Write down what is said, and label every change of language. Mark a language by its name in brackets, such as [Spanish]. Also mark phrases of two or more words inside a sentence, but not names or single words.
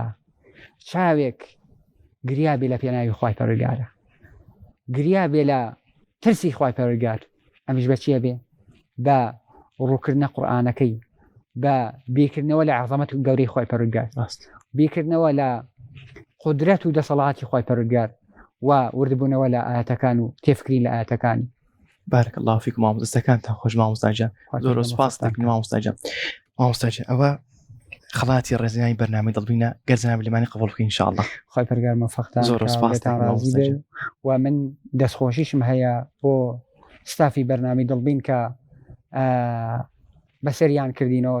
[Central Kurdish] چاوێک گریا بێ لە پێناوی خوای پەروەردگارە، گریا بێ لە ترسی خوای پەروەردگار. ئەمیش بە چییە بێ؟ بە ڕووکردنە قورئانەکەی، بە بیرکردنەوە لە عەزەمەت و گەورەی خوای پەروەردگار، بیرکردنەوە لە قودرەت و دەسەڵاتی خوای پەروەردگار و وردبوونەوە لە ئاەتەکان و تێفکری لە ئاەتەکانی. [Arabic] بارك الله فيكم [Central Kurdish] مامۆستاکانتان خۆش مامۆستاجان زۆر سپاس دەکەین مامۆستاجان. مامۆستاجان ئەوە خەڵاتی ڕێزیانی بەرنامەی دڵبینە گەرجەناب لەمانی قبول بکەین انشاءالله. خوای پەروەردگار مەوفەقتان زۆر سپاس دەکەم و من دەستخۆشیشم هەیە بۆ ستافی بەرنامەی دڵبین کە بەسەریان کردینەوە.